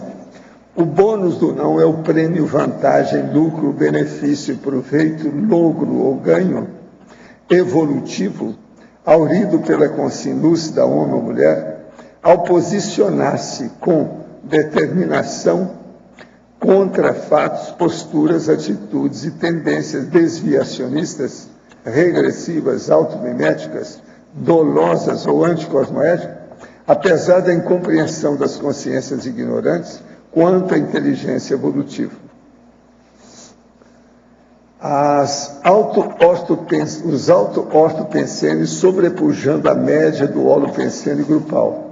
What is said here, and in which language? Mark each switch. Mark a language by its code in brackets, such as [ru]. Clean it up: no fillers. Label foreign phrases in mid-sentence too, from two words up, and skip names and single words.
[pt] O bônus do não é o prêmio, vantagem, lucro, benefício, proveito, logro ou ganho evolutivo, aurido pela consciência lúcida, homem ou mulher, ao posicionar-se com determinação contra fatos, posturas, atitudes e tendências desviacionistas, regressivas, automiméticas, dolosas ou anticosmoéticas, apesar da incompreensão das consciências ignorantes quanto à inteligência evolutiva. Os auto-ortopensenes sobrepujando a média do holopensene grupal.